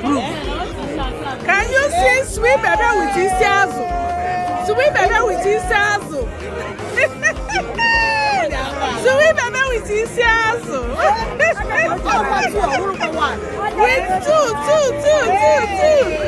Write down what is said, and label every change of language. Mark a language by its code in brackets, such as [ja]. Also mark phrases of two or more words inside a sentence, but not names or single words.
[en] Can you see sweet baby with [ig] isi azụ? [en] Sweet baby with [ig] isi azụ. [en] Sweet baby with [ig] isi azụ. [en] With two, two, two, two, two,